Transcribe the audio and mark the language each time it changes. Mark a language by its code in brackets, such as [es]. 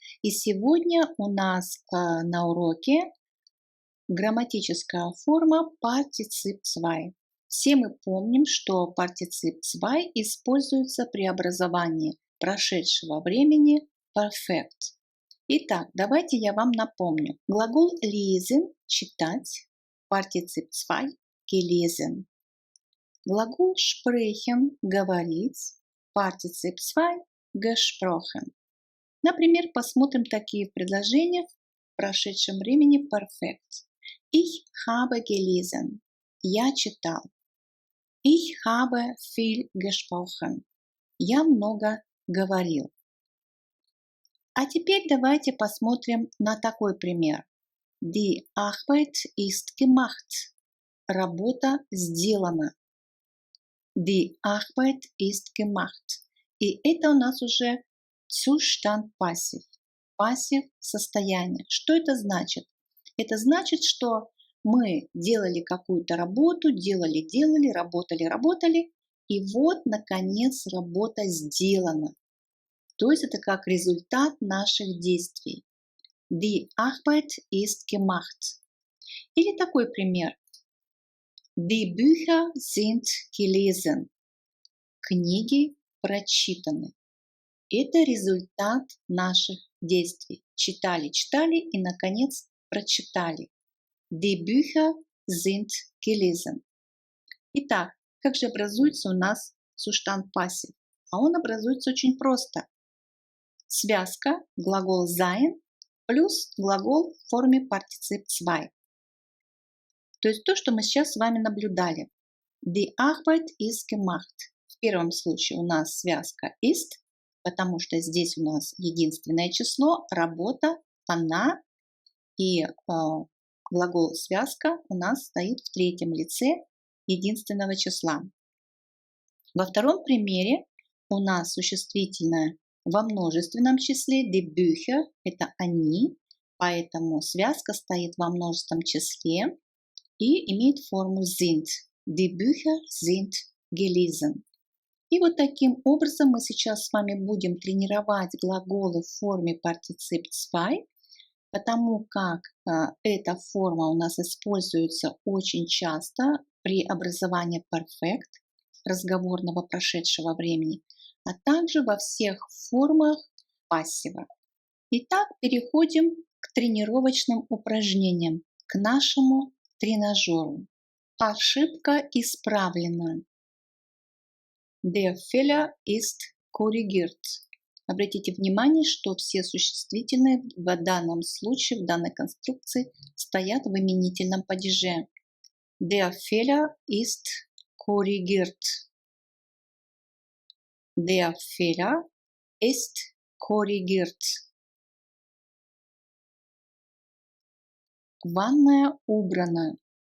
[ru] И сегодня у нас на уроке грамматическая форма Partizip 2. Все мы помним, что Partizip 2 используется при образовании прошедшего времени perfect. Итак, давайте я вам напомню. Глагол lesen – читать, Partizip 2 – gelesen. Глагол sprechen – говорить, Partizip 2 – gesprochen. Например, посмотрим такие предложения в прошедшем времени perfect. [de] Ich habe gelesen. [ru] Я читал. [de] Ich habe viel gesprochen. [ru] Я много говорил. А теперь давайте посмотрим на такой пример. [de] Die Arbeit ist gemacht. [ru] Работа сделана. [de] Die Arbeit ist gemacht. [ru] И это у нас уже Zustand passiv. Пассив состояние. Что это значит? Это значит, что мы делали какую-то работу, делали, работали, и вот, наконец, работа сделана. То есть это как результат наших действий. [de] Die Arbeit ist gemacht. [ru] Или такой пример. [de] Die Bücher sind gelesen. [ru] Книги прочитаны. Это результат наших действий. Читали и, наконец, прочитали. [de] Die Bücher sind gelesen. [ru] Итак, как же образуется у нас Zustand passiv? А он образуется очень просто. Связка, глагол sein плюс глагол в форме Partizip 2. То есть то, что мы сейчас с вами наблюдали. [de] Die Arbeit ist gemacht. [ru] В первом случае у нас связка ist, потому что здесь у нас единственное число, работа, она, и глагол связка у нас стоит в третьем лице единственного числа. Во втором примере у нас существительное во множественном числе, die Bücher – это они, поэтому связка стоит во множественном числе и имеет форму sind. [de] Die Bücher sind gelesen. [ru] И вот таким образом мы сейчас с вами будем тренировать глаголы в форме Partizip 2, потому как эта форма у нас используется очень часто при образовании perfect, разговорного прошедшего времени, а также во всех формах пассива. Итак, переходим к тренировочным упражнениям, к нашему тренажеру. Ошибка исправлена. [de] Der Fehler ist korrigiert. [ru] Обратите внимание, что все существительные в данном случае, в данной конструкции, стоят в именительном падеже. [de] Der Fehler ist korrigiert. Der Fehler ist korrigiert. [ru] Ванная убрана.